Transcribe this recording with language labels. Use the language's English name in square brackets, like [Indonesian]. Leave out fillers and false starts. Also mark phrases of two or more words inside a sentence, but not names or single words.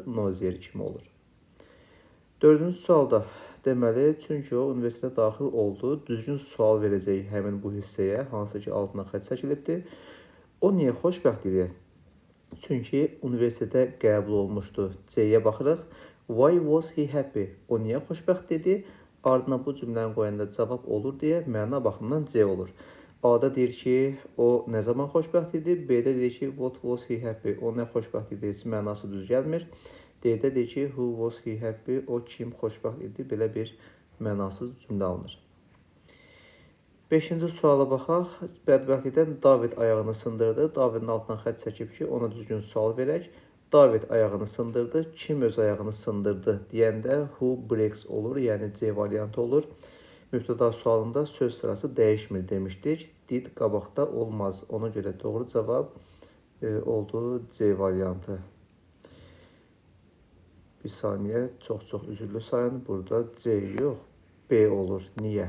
[Azerbaijani] Nozier kimi olur. Dördüncü sualda deməli, çünki o universitetə daxil oldu, düzgün sual verəcək həmin bu hissəyə, hansı ki altına xətt çəkilibdir. O niyə xoşbəxt idi? Çünki universitetə qəbul olmuşdu. C-yə baxırıq. [English] Why was he happy? [Azerbaijani] O niyə xoşbəxt dedi? Ardına bu cümləni qoyanda cavab olur deyə məna baxımından C olur. A-da deyir ki, o nə zaman xoşbəxt idi? B-də deyir ki, [English] what was he happy? [Azerbaijani] O nə xoşbəxt idi? Heç mənası düz gəlmir. D-də deyir ki, [English] who was he happy? [Azerbaijani] O kim xoşbəxt idi? Belə bir mənasız cümlə alınır. Beşinci suala baxaq. Bədbəxtlikdən David ayağını sındırdı. Davidin altından xətt çəkib ki, ona düzgün sual verək. David ayağını sındırdı. Kim öz ayağını sındırdı deyəndə [English] who breaks [Azerbaijani] olur, yəni C variantı olur. Mübtəda sualında söz sırası dəyişmir demişdik. Did qabaqda olmaz. Ona görə doğru cavab oldu C variantı. Bir saniyə, çox üzürlü sayın. Burada C yox, B olur. Niyə?